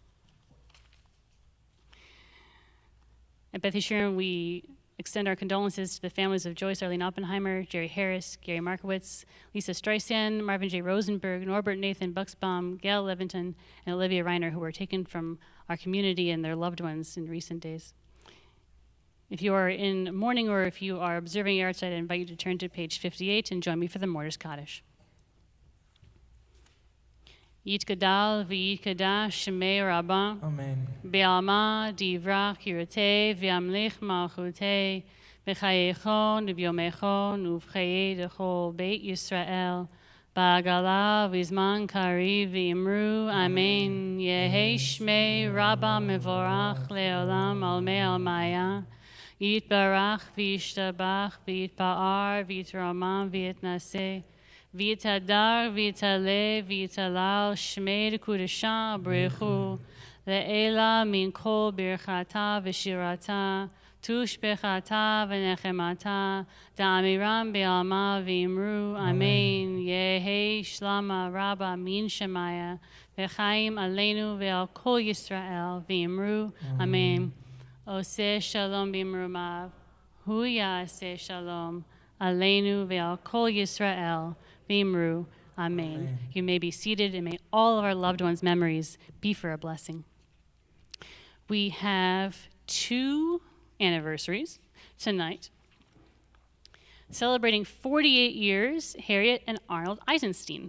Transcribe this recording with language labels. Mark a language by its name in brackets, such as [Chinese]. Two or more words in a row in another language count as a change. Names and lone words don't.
[English] At Beth Yeshurun, we extend our condolences to the families of Joyce Arlene Oppenheimer, Jerry Harris, Gary Markowitz, Lisa Streisand, Marvin J. Rosenberg, Norbert Nathan Buxbaum, Gail Levinton, and Olivia Reiner, who were taken from our community and their loved ones in recent days. If you are in mourning or if you are observing Yahrzeit, I invite you to turn to page 58 and join me for the Mortis Kaddish. [Aramaic] יתגדל ויתקדש שמה רבא. Amen. בעלמא די ברא כרעותה וימליך מלכותה בחייכון וביומיכון ובחיי דכל בית ישראל בעגלא ובזמן קריב ואמרו אמן. יהא שמה רבא מברך לעלם ולעלמי עלמיא יתברך וישתבח ויתפאר ויתרומם ויתנשא ויתהדר ויתעלה ויתהלל שמה דקדשא בריך הוא לעלא מן כל ברכתא ושירתא תשבחתא ונחמתא דאמירן בעלמא ואמרו אמן יהא שלמא רבא מן שמיא וחיים עלינו ועל כל ישראל ואמרו אמן. [Hebrew] עושה שלום במרומיו הוא יעשה שלום עלינו ועל כל ישראל ואמרו, amen. [English] You may be seated, and may all of our loved ones' memories be for a blessing. We have 2 anniversaries tonight. Celebrating 48 years, Harriet and Arnold Eisenstein.